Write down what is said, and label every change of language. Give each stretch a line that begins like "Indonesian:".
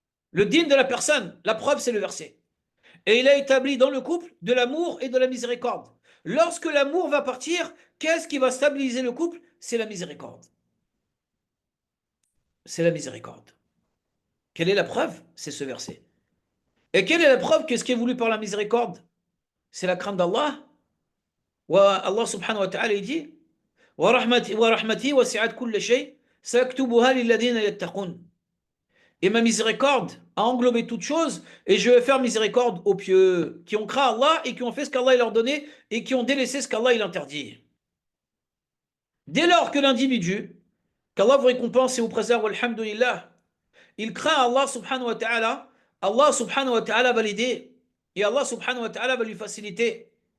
French: Le digne de la personne. La preuve, c'est le verset. Et il a établi dans le couple de l'amour et de la miséricorde. Lorsque l'amour va partir, qu'est-ce qui va stabiliser le couple? C'est la miséricorde. C'est la miséricorde. Quelle est la preuve? C'est ce verset. Et quelle est la preuve que ce qui est voulu par la miséricorde? C'est la crainte d'Allah. Allah subhanahu wa ta'ala dit
Arabic: وَرَحْمَتِي وَسِعَتْ كُلَّ شَيْءٍ سَأَكْتُبُهَا لِلَّذِينَ يَتَّقُونَ.
French: Et ma miséricorde a englobé toutes choses, et je vais faire miséricorde aux pieux, qui ont craint Allah et qui ont fait ce qu'Allah leur donnait et qui ont délaissé ce qu'Allah il interdit. Dès lors que l'individu, qu'Allah vous récompense et vous préserve, alhamdulillah, il craint Allah subhanahu wa ta'ala va l'aider, et Allah subhanahu wa ta'ala va lui faciliter.